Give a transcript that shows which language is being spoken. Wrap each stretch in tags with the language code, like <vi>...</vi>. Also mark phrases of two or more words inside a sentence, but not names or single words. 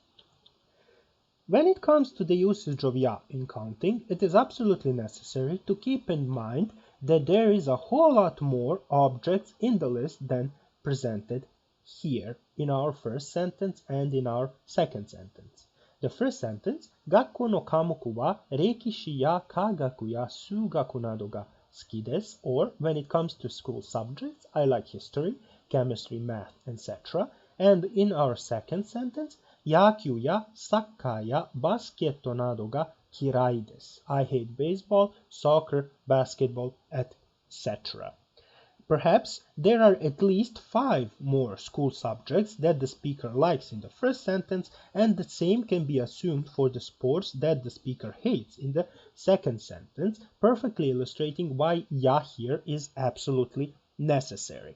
<en>When it comes to the usage of ya in counting, it is absolutely necessary to keep in mind that there is a whole lot more objects in the list than presented here in our first sentence and in our second sentence. The first sentence,</en> <ja>学校 の 科目 は 歴史 や 化学 や 数学 など が 好き です,</ja> <en>or when it comes to school subjects, I like history, chemistry, math, etc. And in our second sentence,</en> <ja>野球 や サッカー や バスケ など が 嫌い です.</ja> <en>I hate baseball, soccer, basketball, etc. Perhaps there are at least 5 more school subjects that the speaker likes in the first sentence, and the same can be assumed for the sports that the speaker hates in the second sentence, perfectly illustrating why ya here is absolutely necessary.</en>